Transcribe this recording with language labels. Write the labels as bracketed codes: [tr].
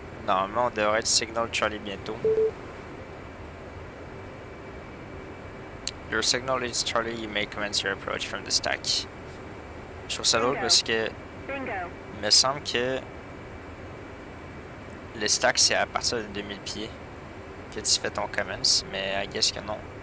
[fr] Normalement, on devrait être signal Charlie bientôt. [en] Your signal is Charlie, you may commence your approach from the stack. [fr] Je trouve ça drôle parce que il me semble que le stack c'est à partir de 2000 pieds que tu fais ton commence, mais [en] I guess [fr] que non.